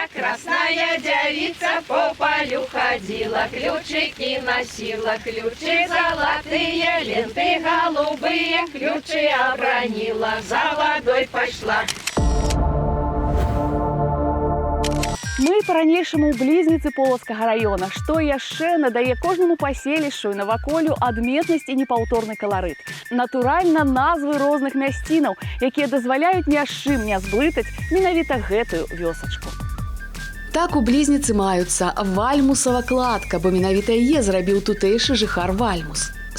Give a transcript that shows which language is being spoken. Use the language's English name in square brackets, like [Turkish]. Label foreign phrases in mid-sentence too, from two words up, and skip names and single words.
[Russian] Красная девица по полю ходила, ключики носила, ключи золотые, ленты голубые, ключи обронила, за водой пошла. [Belarusian] Мы по-ранейшаму блізніцы Полацкага района, што яшчэ надае кожнаму паселішчу і наваколлю адметнасць і непаўторны каларыт. Натуральна, назвы розных мясцінаў, якія дазваляюць ні з чым не зблытаць менавіта гэтую вёсачку. Так у блізніцы маюцца Вальмусава кладка, бо менавіта яе зрабіў тутэйшы жыхар Вальмус.